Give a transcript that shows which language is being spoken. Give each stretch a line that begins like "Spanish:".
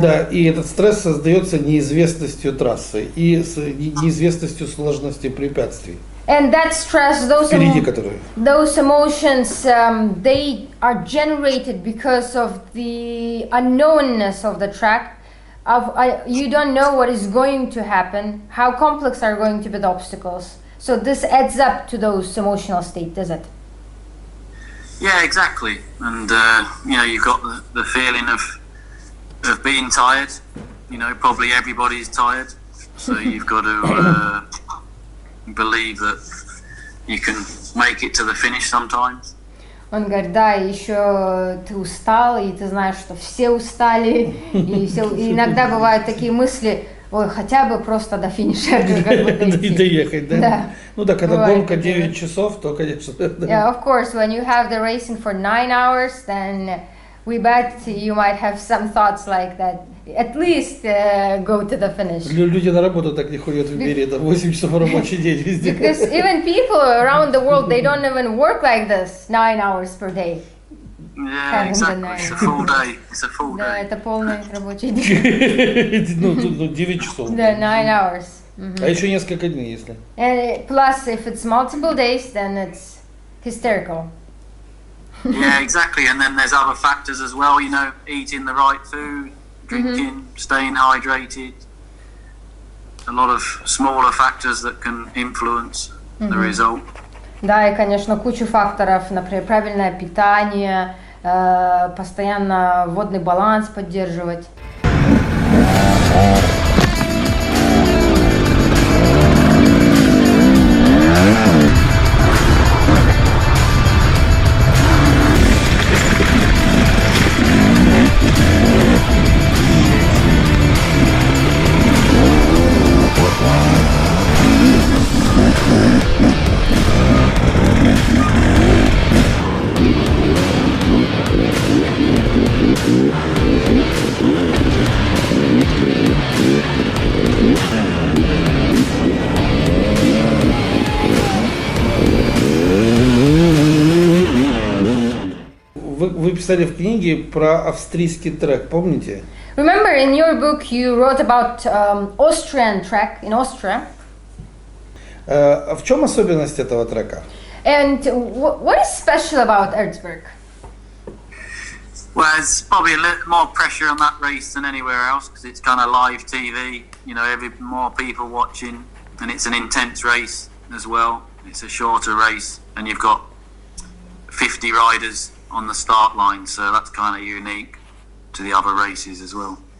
Russian: Да, и этот стресс создается неизвестностью трассы и с неизвестностью сложности препятствий.
English: And that stress, those emotions, they are generated because of the unknownness of the track. You don't know what is going to happen, how complex are going to be the obstacles. So this adds up to those emotional state, does it? Yeah, exactly. And you've got the feeling of being tired. Probably everybody's tired. So you've got to believe that you can make it to the finish sometimes.
Russian: Он говорит, да, еще ты устал, и ты знаешь, что все устали, и иногда бывают такие мысли, ой, хотя бы просто до финиша И доехать, да? Да. Ну да, когда гонка 9 часов, то, конечно...
English: Yeah, of course, when you have the racing for 9 hours, then we bet you might have some thoughts like that. At least go to the finish.
Russian: Люди на работу так не ходят в мире, это 8 часов рабочий день везде.
English: Because even people around the world, they don't even work like this 9 hours per day. Yeah, exactly. It's a full day. It's a full
Russian: Да,
English: day.
Russian: это полный рабочий день. Ну, 9 часов.
English: Да, 9 hours.
Russian: А еще несколько дней, если.
English: And plus, if it's multiple days, then it's hysterical. Yeah, exactly. And then there's other factors as well. Eating the right food, drinking, staying hydrated. A lot of smaller factors that can influence the result.
Russian: Да, и, конечно, кучу факторов, например, правильное питание, постоянно водный баланс поддерживать. Вы писали в книге про австрийский трек, помните?
English: Remember, in your book, you wrote about Austrian track in Austria.
Russian: В чем особенность этого трека?
English: And what is special about Erzberg? Well, there's probably a little more pressure on that race than anywhere else because it's kind of live TV. More people watching, and it's an intense race as well. It's a shorter race, and you've got 50 riders on the start line, so that's kind of unique to the other races as well.